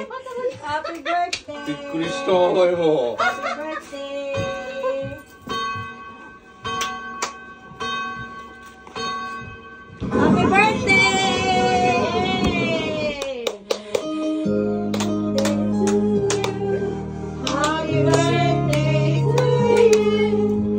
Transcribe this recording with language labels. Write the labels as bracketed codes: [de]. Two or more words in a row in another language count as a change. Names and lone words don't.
[en] Happy birthday! [ja] びっくりしたよ。 [en] Happy birthday! Happy birthday! Happy birthday to you!